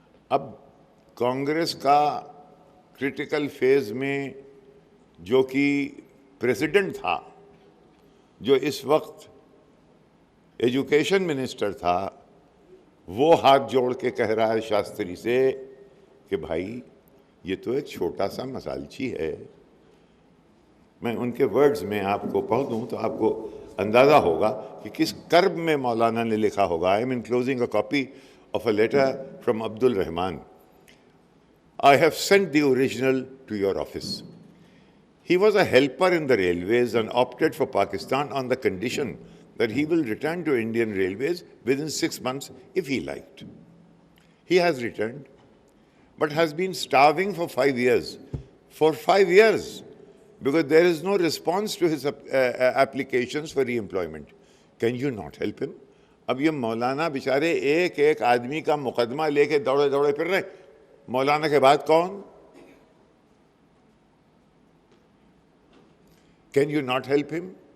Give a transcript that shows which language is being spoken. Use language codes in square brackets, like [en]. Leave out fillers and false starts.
[ur] اب کانگریس کا critical phase میں جو کہ پریزیڈنٹ تھا، جو اس وقت ایجوکیشن منسٹر تھا، وہ ہاتھ جوڑ کے کہہ رہا ہے شاستری سے کہ بھائی یہ تو ایک چھوٹا سا مسالچی ہے. میں ان کے ورڈز میں آپ کو پڑھ دوں تو آپ کو اندازہ ہوگا کہ کس کرب میں مولانا نے لکھا ہوگا. [en] I am enclosing a copy of a letter from Abdul Rahman. I have sent the original to your office. He was a helper in the railways and opted for Pakistan on the condition that he will return to Indian Railways within 6 months if he liked. He has returned, but has been starving for 5 years. For 5 years, because there is no response to his applications for re-employment. Can you not help him? [ur] اب یہ مولانا بیچارے ایک ایک آدمی کا مقدمہ لے کے دوڑے دوڑے پھر رہے. مولانا کے بعد کون؟ [en] Can you not help him?